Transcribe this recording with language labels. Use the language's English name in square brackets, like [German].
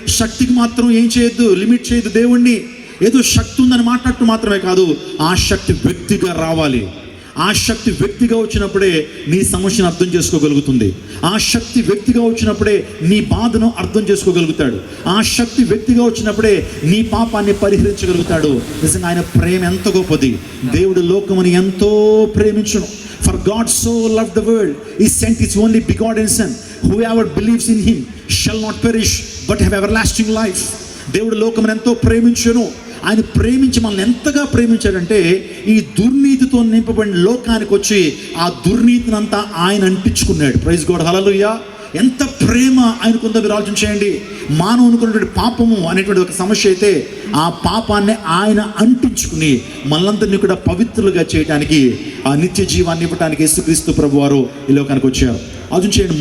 [Telugu] శక్తికి మాత్రం ఏం చేయొద్దు, లిమిట్ చేయొద్దు దేవుణ్ణి. ఏదో శక్తి ఉందని మాట్లాడటం మాత్రమే కాదు, ఆ శక్తి వ్యక్తిగా రావాలి. ఆ శక్తి వ్యక్తిగా వచ్చినప్పుడే నీ సమస్యను అర్థం చేసుకోగలుగుతుంది. ఆ శక్తి వ్యక్తిగా వచ్చినప్పుడే నీ బాధను అర్థం చేసుకోగలుగుతాడు. ఆ శక్తి వ్యక్తిగా వచ్చినప్పుడే నీ పాపాన్ని పరిహరించగలుగుతాడు. నిజంగా ఆయన ప్రేమ ఎంత గొప్పది. దేవుడు లోకముని ఎంతో ప్రేమించును. [English] For God so loved the world, He sent His only begotten Son. Whoever believes in Him shall not perish but have everlasting life. [Telugu] దేవుడు లోకమును ఎంతో ప్రేమించును. ఆయన ప్రేమించి మనల్ని ఎంతగా ప్రేమించాడంటే ఈ దుర్నీతితో నింపబడిన లోకానికి వచ్చి ఆ దుర్నీతిని అంతా ఆయన అంటించుకున్నాడు. ప్రైజ్ గాడ్, హల్లెలూయా. ఎంత ప్రేమ ఆయనకుందో మీరు ఆలోచన చేయండి. మానవునుకున్నటువంటి పాపము అనేటువంటి ఒక సమస్య అయితే ఆ పాపాన్ని ఆయన అంటించుకుని మనలందరినీ కూడా పవిత్రులుగా చేయడానికి, ఆ నిత్య జీవాన్ని ఇవ్వడానికి యేసుక్రీస్తు ప్రభువారు ఈ లోకానికి వచ్చారు. ఆలోచన చేయండి.